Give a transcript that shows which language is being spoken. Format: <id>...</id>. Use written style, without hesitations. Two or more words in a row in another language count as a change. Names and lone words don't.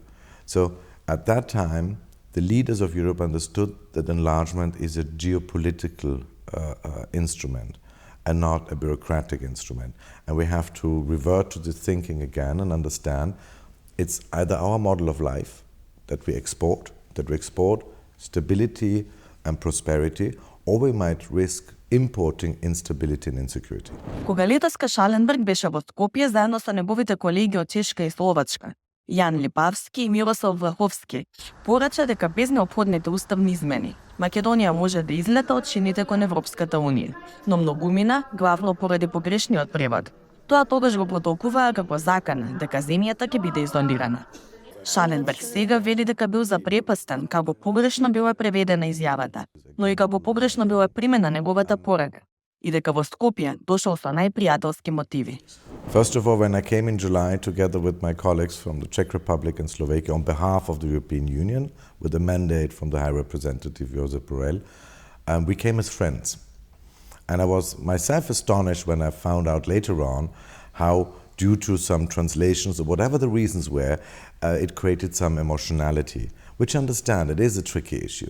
<en>So at that time, the leaders of Europe understood that enlargement is a geopolitical instrument and not a bureaucratic instrument. And we have to revert to this thinking again and understand it's either our model of life that we export stability and prosperity, or we might risk importing instability and insecurity.</en> <mk>Кога летоска Шаленберг беше во Скопје заедно со неговите колеги од Чешка и Словачка, Јан Липавски и Мирослав Влаховски, порача дека без неопходните уставни измени Македонија може да излета од шините кон Европската Унија, но многумина, главно поради погрешниот превод. Тоа тогаш го потолкуваа како закана дека земјата ќе биде изолирана. Шаленберг сега вели дека бил запрепастен како погрешно била преведена изјавата, но и како погрешно била примена неговата порака, и дека во Скопје дошол со најпријателски мотиви.</mk> <en>First of all, when I came in July together with my colleagues from the Czech Republic and Slovakia on behalf of the European Union, with a mandate from the High Representative Josep Borrell, we came as friends. And I was myself astonished when I found out later on how, due to some translations or whatever the reasons were, it created some emotionality, which I understand, it is a tricky issue.</en>